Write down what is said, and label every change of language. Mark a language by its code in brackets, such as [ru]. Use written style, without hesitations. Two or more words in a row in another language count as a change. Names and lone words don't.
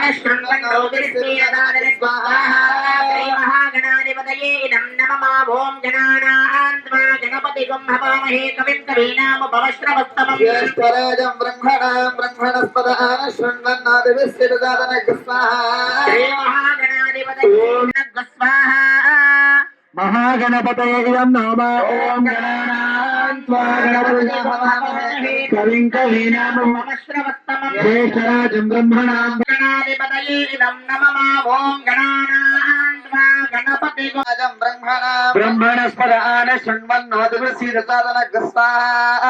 [sa] శృణ్వన్నోతి స్థిరధారణ స్వాహా. మహాగణాధిపతయే ఇదం నమః. ఓం గణానాం త్వా గణపతిగుం హవామహే కవిం కవీనాముపమశ్రవత్తమం జ్యేష్ఠరాజం బ్రహ్మణాం బ్రహ్మణస్పదాన శృణ్వన్నోతి స్థిరధారణ స్వాహా. శ్రీ మహాగణాధిపతయే నమః. స్వాహా. महागणपतये इदं नमः ॐ गणानां त्वा गणपतिगुं हवामहे कविं कवीनामुपमश्रवस्तमं ज्येष्ठराजं ब्रह्मणां गणाधिपतये इदं नमः ॐ गणानां त्वा गणपतिगुं ब्रह्मणस्पद आन शृण्वन्नोतिभिस्सीदसादनग्रस्ताः